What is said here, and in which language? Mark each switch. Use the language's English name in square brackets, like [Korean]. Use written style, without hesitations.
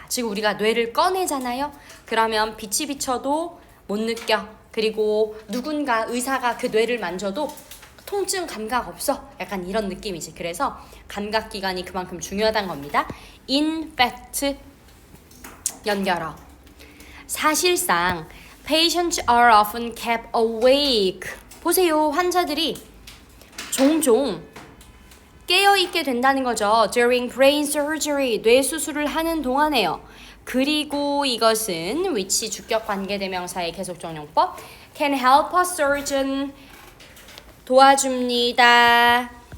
[Korean] 지금 우리가 뇌를 꺼내잖아요. 그러면 빛이 비쳐도 못 느껴. 그리고 누군가 의사가 그 뇌를 만져도 통증 감각 없어. 약간 이런 느낌이지. 그래서 감각기관이 그만큼 중요하다는 겁니다. [English] In fact, [Korean] 연결어. 사실상 [English] patients are often kept awake. [Korean] 보세요. 환자들이 종종 깨어있게 된다는 거죠. [English] During brain surgery, [Korean] 뇌 수술을 하는 동안에요. 그리고 이것은 which 주격 관계대명사의 계속적용법 [English] can help a surgeon, [Korean] 도와줍니다.